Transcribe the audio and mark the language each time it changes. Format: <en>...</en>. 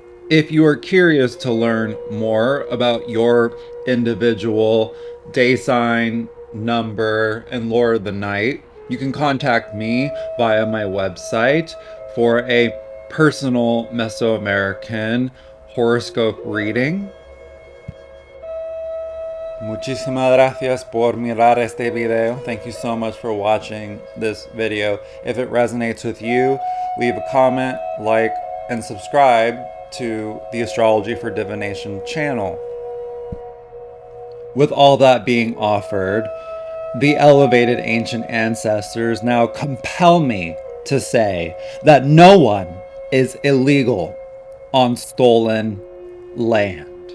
<en>If you are curious to learn more about your individual day sign, number, and lore of the night, you can contact me via my website for a personal Mesoamerican horoscope reading.</en> <es>Muchísimas gracias por mirar este video.</es> <en>Thank you so much for watching this video. If it resonates with you, leave a comment, like, and subscribe to the Astrology for Divination channel. With all that being offered, the elevated ancient ancestors now compel me to say that no one is illegal on stolen land.</en>